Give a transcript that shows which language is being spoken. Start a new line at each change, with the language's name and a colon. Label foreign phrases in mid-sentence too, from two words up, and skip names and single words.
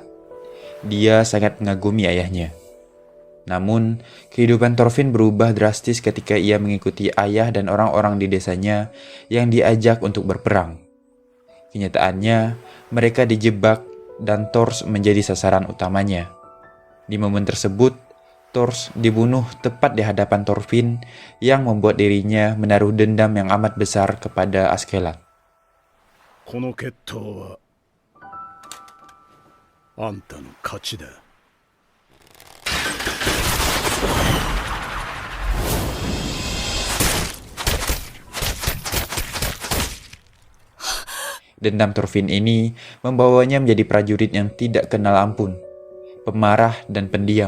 Indonesian: Dia sangat mengagumi ayahnya. Namun, kehidupan Thorfinn berubah drastis ketika ia mengikuti ayah dan orang-orang di desanya yang diajak untuk berperang. Kenyataannya, mereka dijebak dan Thor menjadi sasaran utamanya. Di momen tersebut, Thor dibunuh tepat di hadapan Thorfinn yang membuat dirinya menaruh dendam yang amat besar kepada Askeladd.
Japanese: この決闘はあんたの勝ちだ。
Indonesian: Dendam Thorfinn ini membawanya menjadi prajurit yang tidak kenal ampun, pemarah dan pendiam.